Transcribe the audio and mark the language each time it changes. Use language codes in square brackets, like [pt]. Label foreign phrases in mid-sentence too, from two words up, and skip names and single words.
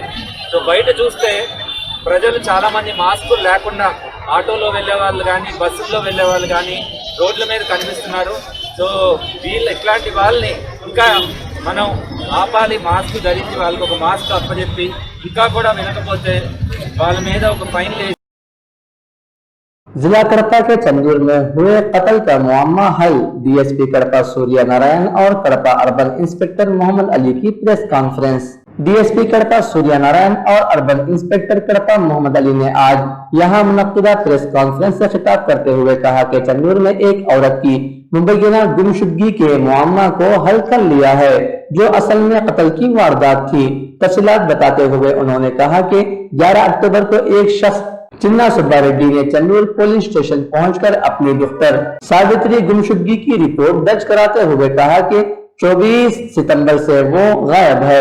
[te] సో బయట చూస్తే ప్రజలు చాలామంది మాస్కులు లేకుండా ఆటోలో వెళ్ళే వాళ్ళు కానీ, బస్సుల్లో వెళ్ళే వాళ్ళు కానీ రోడ్ల మీద కనిపిస్తున్నారు। సో ఇట్లాంటి వాళ్ళని ఇంకా మనం ఆపాలి, మాస్క్ ధరించి వాళ్ళకి ఒక మాస్క్ అప్పచెప్పి, ఇంకా కూడా వినకపోతే వాళ్ళ మీద ఒక ఫైన్ వేసి। [ur] ضلع کڑپا کے چندور میں ہوئے قتل کا معمہ حل، DSP کڑپا سوریہ نارائن اور کڑپا اربن انسپکٹر محمد علی کی پریس کانفرنس۔ DSP کڑپا سوریہ نارائن اور اربن انسپکٹر کڑپا محمد علی نے آج یہاں منعقدہ پریس کانفرنس سے خطاب کرتے ہوئے کہا کہ چندور میں ایک عورت کی مبینہ گمشدگی کے معمہ کو حل کر لیا ہے، جو اصل میں قتل کی واردات تھی. تفصیلات بتاتے ہوئے انہوں نے کہا کہ 11 اکتوبر کو ایک شخص چنا سبا ریڈی نے چنور پولیس اسٹیشن پہنچ کر اپنی دختر ساوتری گمشدگی کی رپورٹ درج کراتے ہوئے کہا کہ 24 ستمبر سے وہ غائب ہے.